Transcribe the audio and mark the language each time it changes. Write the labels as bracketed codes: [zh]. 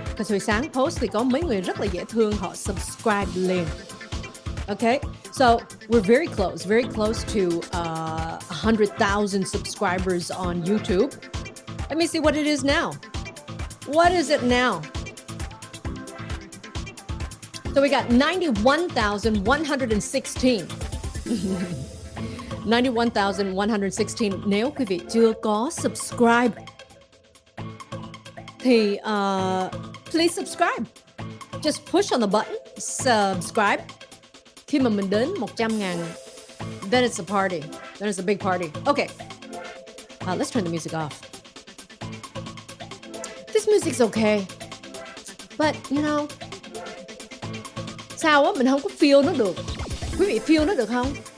[en] Because [vi] hồi sáng post thì có mấy người rất là dễ thương, họ subscribe liền. [en] Okay, so we're very close to 100,000 subscribers on YouTube. Let me see what it is now. What is it now? So we got 91,116. 91,116. [vi] Nếu quý vị chưa có subscribe thì [en] please subscribe. Just push on the button, subscribe. [vi] Khi mà mình đến 100,000, [en] then it's a party. Then it's a big party. Okay, let's turn the music off. This music's okay, but you know, [vi] sao á mình không có feel nó được. Quý vị feel nó được không?